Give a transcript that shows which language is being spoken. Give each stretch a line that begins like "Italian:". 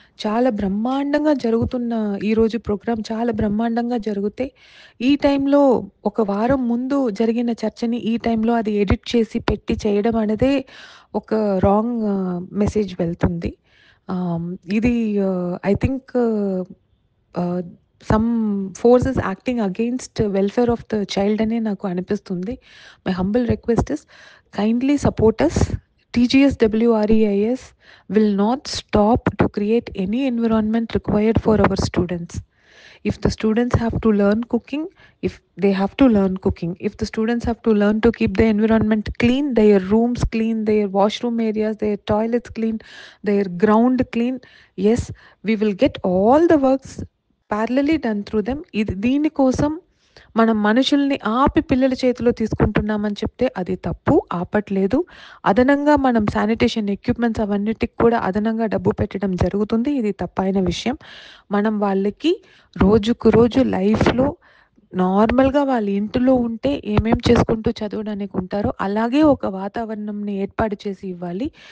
Telugu: చాలా బ్రహ్మాండంగా జరుగుతున్న ఈరోజు ప్రోగ్రామ్ చాలా బ్రహ్మాండంగా జరిగితే ఈ టైంలో ఒక వారం ముందు జరిగిన చర్చని ఈ టైంలో అది ఎడిట్ చేసి పెట్టి చేయడం అనేదే ఒక రాంగ్ మెసేజ్ వెళ్తుంది. ఇది
English: I think some forces acting against welfare of the child
Telugu: అనే నాకు అనిపిస్తుంది.
English: My humble request is kindly support us. TGSWREIS will not stop to create any environment required for our students. If the students have to learn cooking, if they have to learn cooking. If the students have to learn to keep the environment clean, their rooms clean, their washroom areas, their toilets clean, their ground clean, yes, we will get all the works parallelly done through them.
Telugu: దీనికోసం మనం మనుషుల్ని ఆపి పిల్లల చేతిలో తీసుకుంటున్నామని చెప్తే అది తప్పు, ఆపట్లేదు. అదనంగా మనం శానిటేషన్ ఎక్విప్మెంట్స్ అవన్నిటికి కూడా అదనంగా డబ్బు పెట్టడం జరుగుతుంది. ఇది తప్పైన విషయం. మనం వాళ్ళకి రోజుకు రోజు లైఫ్లో నార్మల్గా వాళ్ళ ఇంటిలో ఉంటే ఏమేం చేసుకుంటూ చదవడానికి ఉంటారో అలాగే ఒక వాతావరణంని ఏర్పాటు చేసి ఇవ్వాలి.